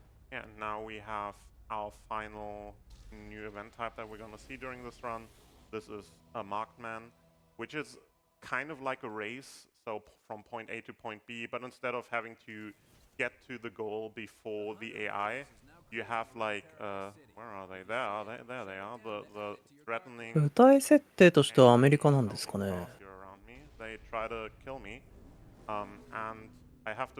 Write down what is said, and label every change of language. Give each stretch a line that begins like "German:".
English: Yeah, and now we have our final new event type that we're gonna see during this run. This is a marked man, which is kind of like a race, so from point A to point B, but instead of having to get to the goal before the AI, you have like where are they? There they are. The threatening
Japanese: 舞台設定としてはアメリカなんですかね。
English: cars here around me. They try to kill me, and I have to